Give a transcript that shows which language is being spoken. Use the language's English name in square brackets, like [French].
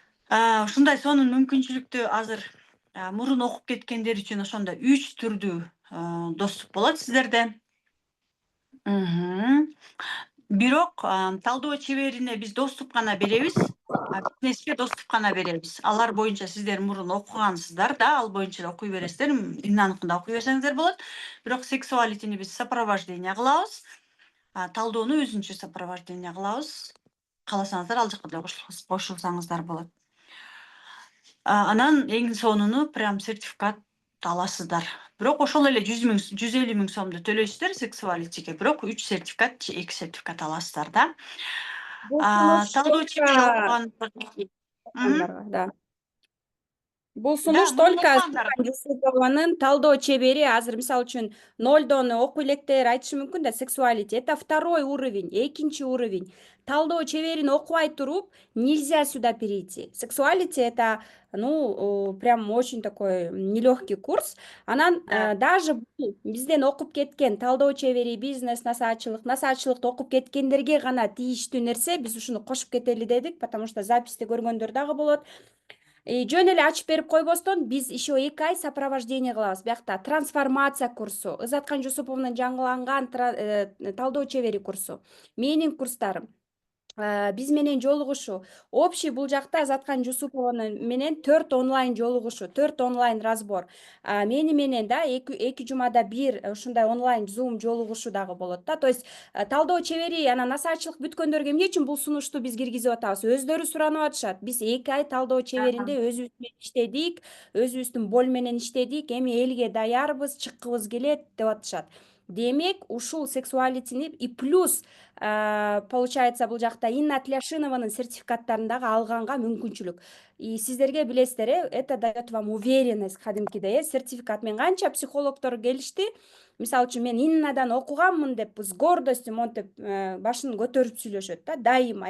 [Kyrgyz] Ушундай сонун мүмкүнчүлүктү азыр мурун окуп кеткендер үчүн ошондо 3 түрдүү доступ болот сиздерде. Бирок талдоо чеберине биз доступ гана беребиз, бизнеске доступ гана беребиз. Алар боюнча сиздер мурун окугансыздар да, ал боюнча да окуй бересиздер, Иннаныкын да окуй берсеңиздер болот. Бирок сексуалитини биз сопровождение кылабыз. Талдоону өзүнчө сопровождение кылабыз. Кааласаңыздар ал жакка деле кошулсаңыздар болот. Анан эң сонуну прям сертификат аласыздар. Бирок ошол эле 150 000 сомду төлөйсүздөр сексуалитиге, бирок 3 сертификат, 2 сертификат аласыздар да. Талдоо чебери окугандарга. Да. Бул Да, сунуш мурун [Russian] только [Kyrgyz] окугандар. Юсупованын талдоо чебери. Азыр мисалы үчүн 0дон окуй электер айтышы мүмкүн да, сексуалити это второй уровень, экинчи уровень. Талдоо чеберин окубай туруп нельзя сюда перейти. [Russian] Сексуалити это, прям очень такой нелегкий курс. [Kyrgyz] Анан даже бизден окуп кеткен талдоо чебери, бизнес, насаатчылыкты окуп кеткендерге гана тийиштүү нерсе. Биз ушуну кошуп кетели дедик, потому что записти көргөндөр дагы болот. Жөн эле ачып берип койбостон биз еще 2 ай сопровождение кылабыз. Биякта трансформация курсу, Ызаткан Жусупованын жаңыланган талдоо чебери курсу, менин курстарым. Биз менен жолугушуу. Общий бул жакта Ызаткан Жусупова менен 4 онлайн жолугушуу, 4 онлайн разбор. Мени менен да 2 жумада бир ушундай онлайн Zoom жолугушуу дагы болот да. То есть талдоо чебери, анан насаатчылык бүткөндөргө эмне үчүн бул сунушту биз киргизип атабыз? Өздөрү суранып атышат. Биз 2 ай талдоо чеберинде өзүбүз менен иштедик, өзүбүздүн бол менен иштедик, эми элге даярбыз, чыккыбыз келет деп атышат. Демек, ушул сексуалитини и плюс получается бул жакта Инна Тляшинованын сертификаттарын дагы алганга мүмкүнчүлүк. [Russian] И сиздерге билесиздер, это даёт вам уверенность кадимкидей, сертификат. [Kyrgyz] Мен канча психологдор келишти. Мисалы үчүн мен Иннадан окуганмын деп с гордостью монтип башын көтөрүп сүйлөшөт да, дайыма.